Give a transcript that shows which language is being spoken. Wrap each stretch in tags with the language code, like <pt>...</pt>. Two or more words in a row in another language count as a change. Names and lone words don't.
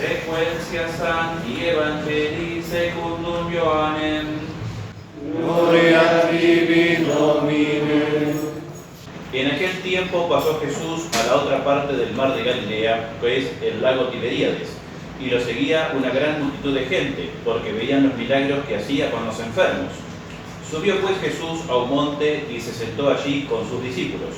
<la>sequentia Sancti Evangelii secundum Ioannem.</la> <es>Gloria a ti, Domine. En aquel tiempo pasó Jesús a la otra parte del mar de Galilea, que es el lago Tiberíades, y lo seguía una gran multitud de gente, porque veían los milagros que hacía con los enfermos. Subió pues Jesús a un monte y se sentó allí con sus discípulos.</es>